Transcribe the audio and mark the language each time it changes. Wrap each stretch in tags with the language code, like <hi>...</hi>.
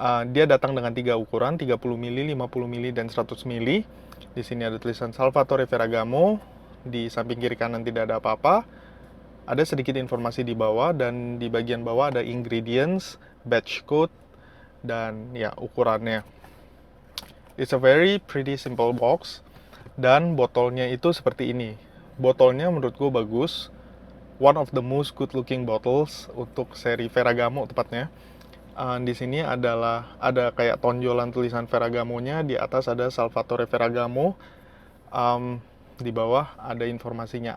<id>Dia datang dengan 3 ukuran, 30 ml, 50 ml, dan 100 ml. Di sini ada tulisan Salvatore Ferragamo. Di samping kiri kanan tidak ada apa-apa. Ada sedikit informasi di bawah, dan di bagian bawah ada ingredients, batch code, dan ya ukurannya.</id> <en>It's a very pretty simple box.</en> <id>Dan botolnya itu seperti ini. Botolnya menurut gue bagus.</id> <en>One of the most good looking bottles</en> <id>untuk seri Ferragamo tepatnya. Di sini ada kayak tonjolan tulisan Ferragamonya, di atas ada Salvatore Ferragamo, di bawah ada informasinya.</id>